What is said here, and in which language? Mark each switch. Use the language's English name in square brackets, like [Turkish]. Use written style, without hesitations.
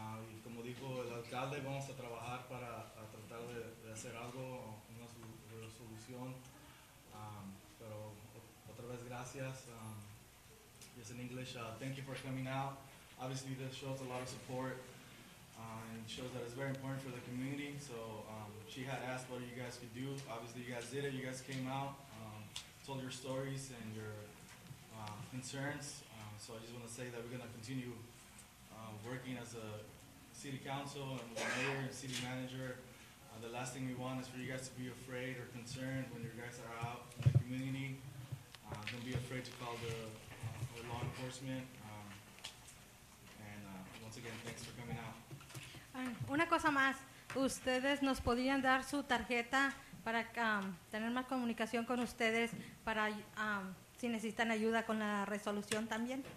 [Spanish] Y como dijo el alcalde, vamos a trabajar para tratar de hacer algo, una resolución. Pero otra vez gracias. [English] Yes, in English, thank you for coming out. Obviously this shows a lot of support and shows that it's very important for the community. So she had asked what you guys could do. Obviously you guys did it. You guys came out, told your stories and your concerns. So I just want to say that we're going to continue working as a city council and with the mayor and city manager. The last thing we want is for you guys to be afraid or concerned when you guys are out in the community. Don't be afraid to call the law enforcement. And once again, thanks for coming out. [Spanish] Una cosa más, ustedes nos podrían dar su tarjeta para tener más comunicación con ustedes para si necesitan ayuda con la resolución también.